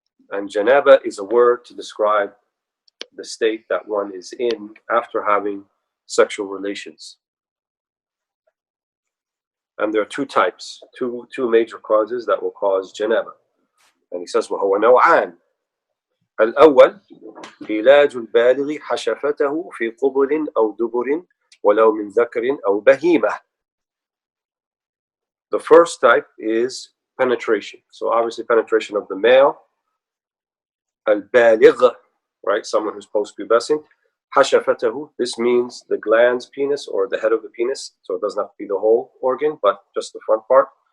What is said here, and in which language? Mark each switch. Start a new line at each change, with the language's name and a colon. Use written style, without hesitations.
English: And janaba is a word to describe the state that one is in after having sexual relations. And there are two types, two major causes that will cause janaba. And he says,
Arabic: وَهُوَ نَوْعَانِ. الأول علاج البالغ حشفته في قبل أو دبر ولو من ذكر أو بهيمة.
English: The first type is penetration. So obviously penetration of the male, al-baligh, right, someone who's post-pubescent. حشفته, this means the glans penis or the head of the penis, so it doesn't have to be the whole organ, but just the front part.